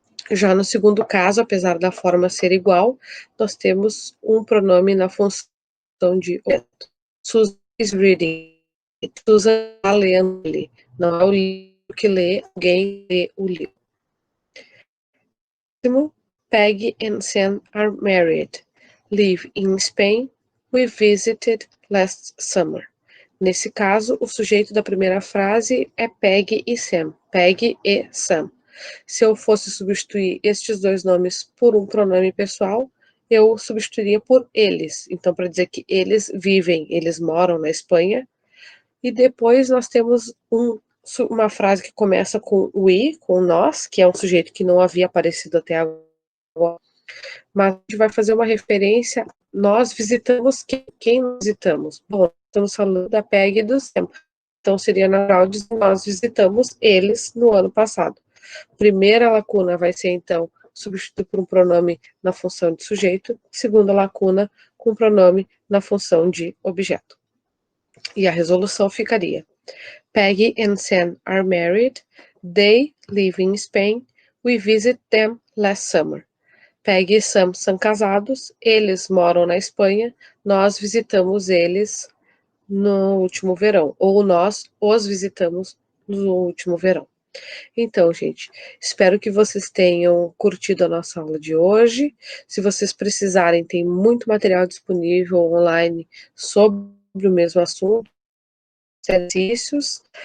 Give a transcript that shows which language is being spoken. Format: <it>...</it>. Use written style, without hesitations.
<pt>Já no segundo caso, apesar da forma ser igual, nós temos um pronome na função de objeto.</pt> <en>Susan is reading.</en> <pt>Susan está lendo ele. Não é o livro que lê, alguém lê o livro.</pt> <en>Peggy and Sam are married. Live in Spain. We visited last summer.</en> <pt>Nesse caso, o sujeito da primeira frase é Peggy e Sam. Peggy e Sam. Se eu fosse substituir estes dois nomes por um pronome pessoal, eu substituiria por eles. Então, para dizer que eles vivem, eles moram na Espanha. E depois nós temos uma frase que começa com we, com nós, que é um sujeito que não havia aparecido até agora. Mas a gente vai fazer uma referência, nós visitamos quem nós visitamos? Bom, estamos falando da Peggy e do Sam. Então, seria natural dizer que nós visitamos eles no ano passado. Primeira lacuna vai ser, então, substituído por um pronome na função de sujeito. Segunda lacuna, com pronome na função de objeto. E a resolução ficaria:</pt> <en>Peggy and Sam are married. They live in Spain. We visit them last summer.</en> <pt>Peggy e Sam são casados. Eles moram na Espanha. Nós visitamos eles no último verão. Ou nós os visitamos no último verão. Então, gente, espero que vocês tenham curtido a nossa aula de hoje. Se vocês precisarem, tem muito material disponível online sobre o mesmo assunto, exercícios.</pt>